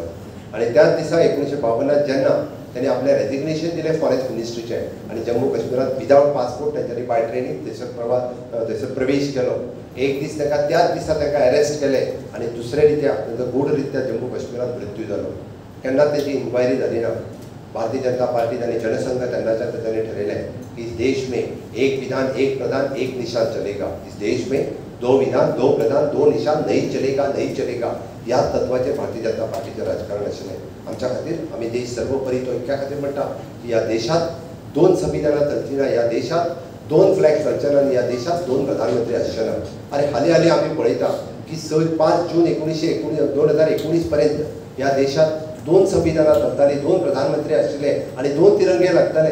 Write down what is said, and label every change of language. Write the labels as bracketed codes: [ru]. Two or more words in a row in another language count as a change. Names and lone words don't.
[kok] आनी त्याच दिसा 1952 जेन्ना त्यांनी आपलें रेजिग्नेशन दिलें [en] foreign ministry [kok] आनी जम्मू काश्मीरात विदावट पासपोर्ट तांच्यांनी [en] by train [kok] थंयसर प्रवेश केलो. एक दीस ताका त्याच दिसा ताका अरेस्ट केलें आनी दुसरे रित्या तांचो गूढ रित्या जम्मू काश्मीरात मृत्यू जालो. केन्ना तेजी इन्क्वायरी जाली ना. भारतीय जनता पार्टी आनी जनसंघ तेन्नाच्या तांच्यांनी ठरयलें की [hi] इस देश में एक विधान एक प्रधान एक निशान चलेगा. इस देश में 2 विधान 2 प्रधान 2 निशान नहीं चलेगा नहीं चलेगा. [kok] ह्या तत्वाचेर भारतीय जनता पार्टीचें राजकारण आशिल्लें. आमच्या खातीर आमी देश सर्वोपरी तो इतक्या खातीर म्हणटा की ह्या देशात 2 संविधानां चलची ना, ह्या देशात 2 फ्लॅग चलचे ना आनी ह्या देशात 2 प्रधानमंत्री आसचे ना. आनी हालीं आमी पळयता की 5 जून 2019 पर्यंत ह्या देशात 2 संविधानां चलतालीं, 2 प्रधानमंत्री आशिल्ले आनी 2 तिरंगे लागताले.